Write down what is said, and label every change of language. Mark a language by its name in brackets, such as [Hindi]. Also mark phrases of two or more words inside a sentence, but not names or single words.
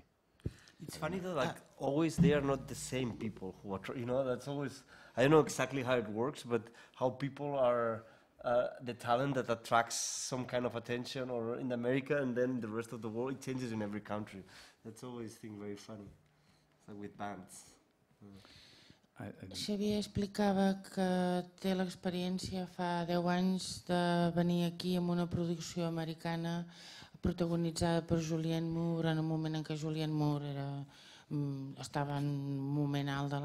[English] It's funny though, like always they are not the same people who are, that's always, I don't know exactly how it works, but how people are the talent that attracts some kind of attention or in America and then the rest of the world, it changes in every country. That's always thing very funny. It's like with bands. [Catalan] Xavier explicava que té l'experiència fa 10 anys de venir aquí amb una producció americana protagonitzada per Julianne Moore en un moment en què Julianne Moore estava en un moment alt de